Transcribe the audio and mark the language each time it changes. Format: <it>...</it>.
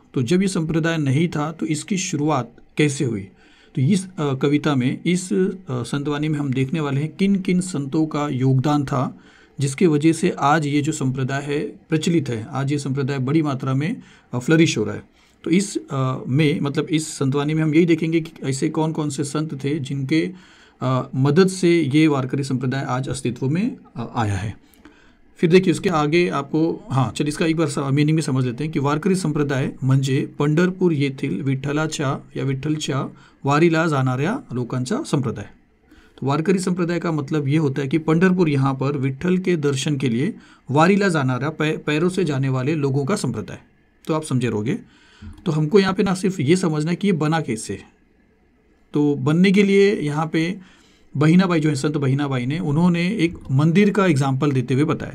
<hi>तो जब ये संप्रदाय नहीं था तो इसकी शुरुआत कैसे हुई, तो इस कविता में, इस संतवानी में हम देखने वाले हैं किन किन संतों का योगदान था जिसके वजह से आज ये जो संप्रदाय है प्रचलित है। आज ये संप्रदाय बड़ी मात्रा में फ्लरिश हो रहा है। तो इस में मतलब इस संतवानी में हम यही देखेंगे कि ऐसे कौन कौन से संत थे जिनके मदद से ये वारकरी संप्रदाय आज अस्तित्व में आया है। फिर देखिए उसके आगे आपको चलिए इसका एक बार मीनिंग भी समझ लेते हैं कि</hi> <mr>वारकरी संप्रदाय म्हणजे पंढरपूर येथील विठ्ठलाच्या या विठ्ठलच्या वारीला जाणाऱ्या लोकांचा संप्रदाय।</mr> <hi>तो वारकरी संप्रदाय का मतलब ये होता है कि पंढरपुर यहाँ पर विट्ठल के दर्शन के लिए वारीला जानारा पैरों से जाने वाले लोगों का संप्रदाय। तो आप समझे रहोगे। तो हमको यहाँ पे ना सिर्फ ये समझना है कि ये बना कैसे। तो बनने के लिए यहाँ पे बहिनाबाई जो है, संत बहिनाबाई ने, उन्होंने एक मंदिर का एग्जाम्पल देते हुए बताया।</hi>